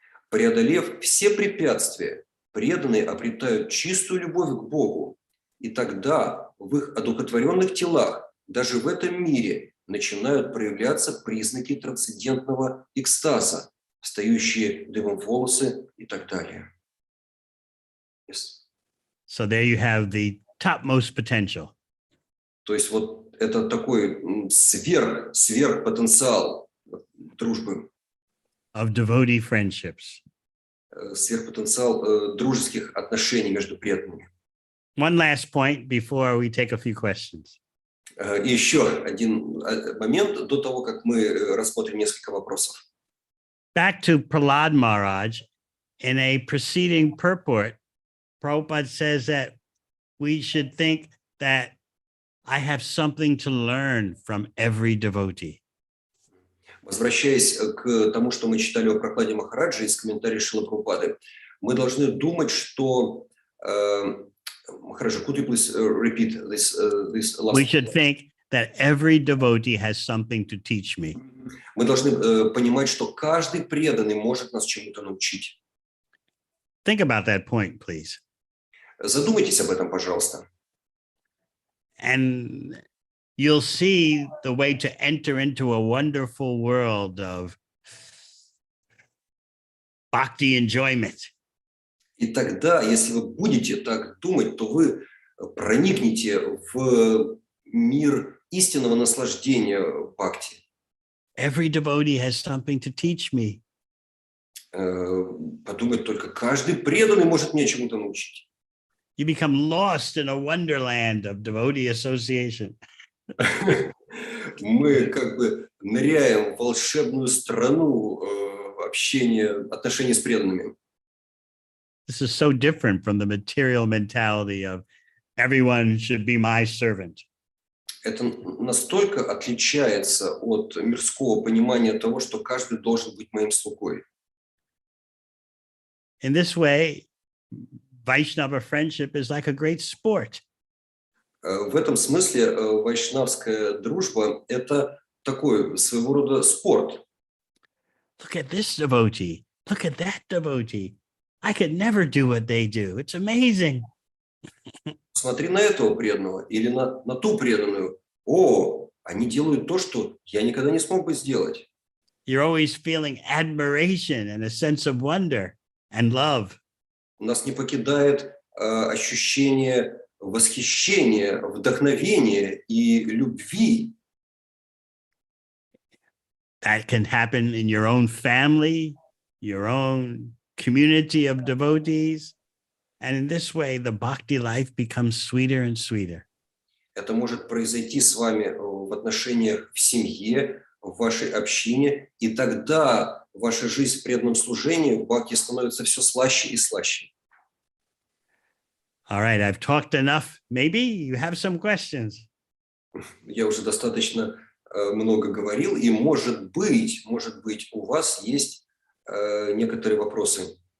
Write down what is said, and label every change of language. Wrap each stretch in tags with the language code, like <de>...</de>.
<ru>Преодолев все препятствия, преданные обретают чистую любовь к Богу, и тогда в их одухотворенных телах, даже в этом мире, начинают проявляться признаки трансцендентного экстаза, встающие дыбом волосы и так далее.</ru> <en>Yes. So there you have the topmost potential.</en> <ru>То есть вот это такой сверхпотенциал дружбы.</ru> <en>Of devotee friendships.</en> <ru>Сверхпотенциал дружеских отношений между преданными.</ru> <en>One last point before we take a few questions.</en> <ru>И еще один момент до того, как мы рассмотрим несколько вопросов.</ru> <en>Back to Prahlad Maharaj, in a preceding purport, Prabhupada says that we should think that I have something to learn from every devotee.</en> <ru>Возвращаясь к тому, что мы читали о Прахладе Махараджи из комментариев Шрилы Прабхупады, мы должны думать, что Махараджа,</ru> <en>could you please repeat this last? We should think that every devotee has something to teach me.</en> <ru>Мы должны понимать, что каждый преданный может нас чему-то научить.</ru> <en>Think about that point, please.</en> <ru>Задумайтесь об этом, пожалуйста.</ru> <en>And you'll see the way to enter into a wonderful world of bhakti enjoyment.</en> <ru>И тогда, если вы будете так думать, то вы проникнете в мир истинного наслаждения бхакти.</ru> <en>Every devotee has something to teach me.</en> <ru>Подумать только, каждый преданный может меня чему-то научить.</ru> <en>You become lost in a wonderland of devotee association.</en> <ru>Мы как бы ныряем в волшебную страну общения, отношений с преданными.</ru> <en>This is so different from the material mentality of everyone should be my servant.</en> <ru>Это настолько отличается от мирского понимания того, что каждый должен быть моим слугой.</ru> <en>In this way, Vaishnava friendship is like a great sport.</en> <ru>В этом смысле вайшнавская дружба – это такой своего рода спорт.</ru> <en>Look at this devotee. Look at that devotee. I could never do what they do. It's amazing.</en> <ru>Смотри на этого преданного или на ту преданную. О, они делают то, что я никогда не смог бы сделать.</ru> <en>You're always feeling admiration and a sense of wonder and love.</en> <ru>Нас не покидает ощущение восхищения, вдохновения и любви.</ru> <en>That can happen in your own family, your own community of devotees. And in this way, the bhakti life becomes sweeter and sweeter.</en> <ru>Это может произойти с вами в отношениях в семье, в вашей общине, и тогда ваша жизнь в преданном служении в бхакти становится все слаще и слаще.</ru> <en>All right, I've talked enough. Maybe you have some questions.</en> <ru>Я уже достаточно много говорил, и может быть, у вас есть некоторые вопросы.</ru>